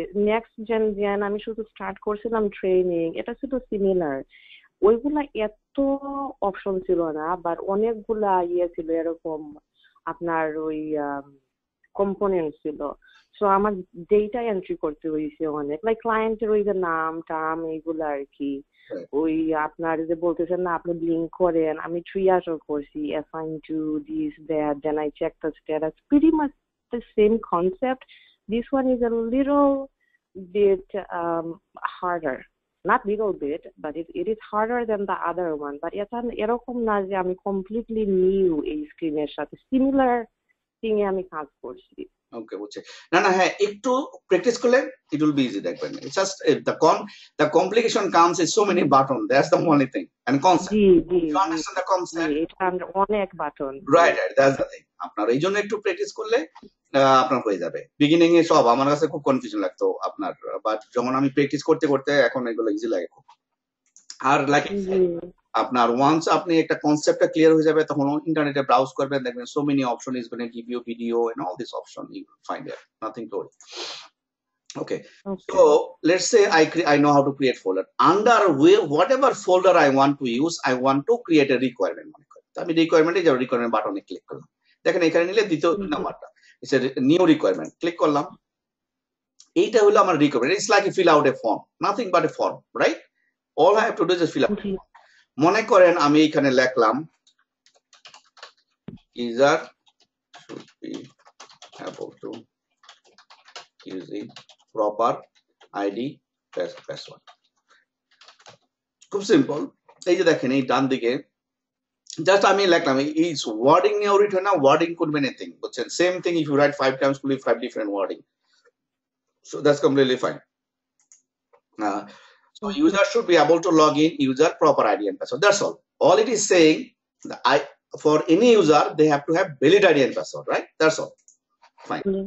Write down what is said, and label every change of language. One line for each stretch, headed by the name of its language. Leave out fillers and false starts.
Bangla: Next gen আমি শুধু start করছিলাম ট্রেনিং, এটা শুধু সিমিলার। ওইগুলা এত অপশন ছিল না, বাট অনেকগুলা ছিল এরকম আপনার ওই কম্পোনেন্ট ছিল। সো আমার ডেটা এন্ট্রি করতে হয়েছে অনেক, লাইক ক্লায়েন্টের ওই যে নাম টাম এইগুলো আর কি। ওই আপনার যে বলতেছেন না আপনি লিঙ্ক করেন, আমি ট্রিয়াজও করছি,
English: assign to this that, then I check the status, pretty much the same concept. This one is a little bit harder, not little bit, but it is harder than the other one.
Bangla: But এটা এরকম না যে আমি completely new এই স্ক্রিনের সাথে, similar thing এ আমি কাজ করছি। ওকে, বুঝছি। না একটু প্র্যাকটিস করলে
English: it will be easy,
Bangla: দেখবেন।
English: It's just the complication comes is so many button, that's the only thing, and concept. You understand the concept?
Bangla: এটা অনেক button,
English: Right, that's the thing.
Bangla: আপনার এই জন্য একটু প্র্যাকটিস করলে আপনার হয়ে যাবে। বিগিনিং এ সব আমার কাছে খুব কনফিউশন লাগতো আপনার, বাট যখন আমি প্র্যাকটিস করতে করতে এখন এগুলো ইজি লাগে খুব। আর লাইক আপনার ওয়ান্স আপনি একটা কনসেপ্টটা ক্লিয়ার হয়ে যাবে তখন ইন্টারনেটে ব্রাউজ করবেন, দেখবেন
English: So many option is gonna give you video and all this option you find it, nothing to worry. Okay. So let's say I know how to create folder. Under whatever folder I want to use, I want to create a requirement.
Bangla: তো আমি রিকোয়ারমেন্টে যাব, requirement বাটনে click করলাম। দেখেন এখানে নিলে দ্বিতীয় নাম্বারটা ইটস নিউ রিকোয়ারমেন্ট, ক্লিক করলাম। এইটা হলো আমার requirement.
English: It's like fill out a form, nothing but a form, right? All I have to do is fill out.
Bangla: মনে করেন আমি এখানে লিখলাম
English: user should be able to using proper ID password.
Bangla: খুব সিম্পল। এই যে দেখেন এই ডান দিকে জাস্ট আমি লিখলাম ইজ ওয়ার্ডিং নিয়ে রিটার্ন না, ওয়ার্ডিং
English: could be anything,
Bangla: বুঝছেন?
English: Same thing if you write 5 times could be 5 different wording, so that's completely fine. So user should be able to log in, user proper ID and password, that's all it is saying. For any user they have to have valid ID and password, right? That's all, fine.